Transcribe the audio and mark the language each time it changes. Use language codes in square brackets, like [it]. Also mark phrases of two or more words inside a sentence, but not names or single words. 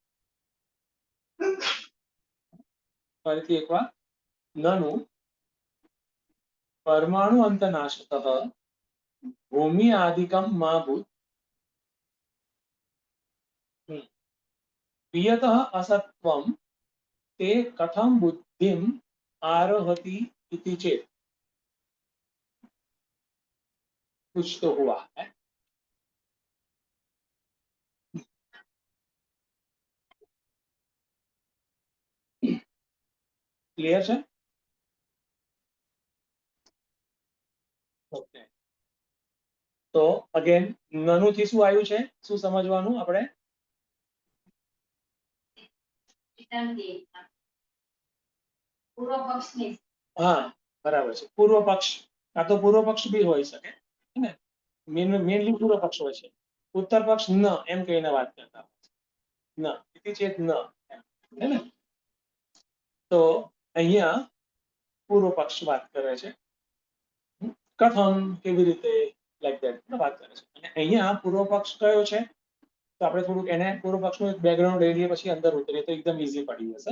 [gu] ફરીથી એકવાર. [sa] નનુ પરમાણુ અંતનાશતઃ, ભૂમ્યાદિકમ મા ભૂત, વિયતઃ અસત્વં તે કથમ બુદ્ધિમ आरोहति इति चेत [hi] कुछ तो हुआ है। क्लियर है? [gu] ओके, तो अगेन ननु थी શું આવ્યું છે, શું સમજવાનું આપણે? હા બરાબર છે, પૂર્વ પક્ષ કાં તો પૂર્વ પક્ષ બી હોઈ શકે ને, મેનલી પૂર્વ પક્ષ હોય છે, ઉત્તર પક્ષ ન એમ કહીને વાત કરતા ન ઇતિ ચેત ન હે ને, તો અહીંયા પૂર્વ પક્ષ વાત કરે છે, કથમ કેવી રીતે [en] like that [gu] વાત કરે છે, અને અહીંયા પૂર્વ પક્ષ કયો છે, તો આપણે થોડુંક એને પૂર્વ પક્ષનું એક બેકગ્રાઉન્ડ લઈ લઈએ પછી અંદર ઉતરીએ તો એકદમ ઈઝી પડી જશે.